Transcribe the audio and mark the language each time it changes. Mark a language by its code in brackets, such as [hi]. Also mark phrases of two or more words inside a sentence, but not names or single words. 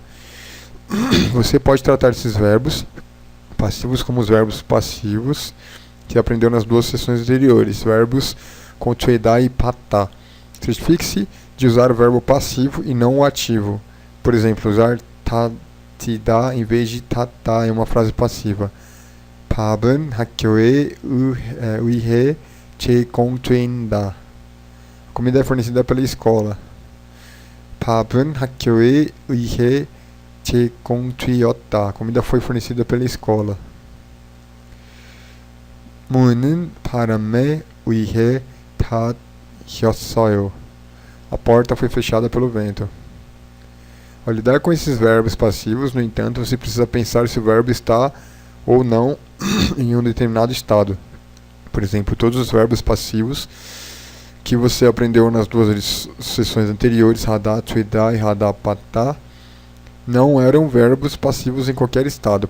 [pt] Você pode tratar esses verbos passivos como os verbos passivos que aprendeu nas duas sessões anteriores, verbos com tweetar e patá. Certifique-se de usar o verbo passivo e não o ativo. Por exemplo, usar 닫히다 em vez de 닫다 em uma frase passiva. [ko] 밥은 학교에 의해 제공된다. [pt] A comida é fornecida pela escola. [ko] 밥은 학교에 의해 제공되었다. [pt] A comida foi fornecida pela escola. [ko] 문은 바람에 의해 닫혔어요. [pt] A porta foi fechada pelo vento. Ao lidar com esses verbos passivos, no entanto, você precisa pensar se o verbo está ou não em um determinado estado. Por exemplo, todos os verbos passivos que você aprendeu nas duas sessões anteriores, hadá, tuidá e hadá, patá, não eram verbos passivos em qualquer estado.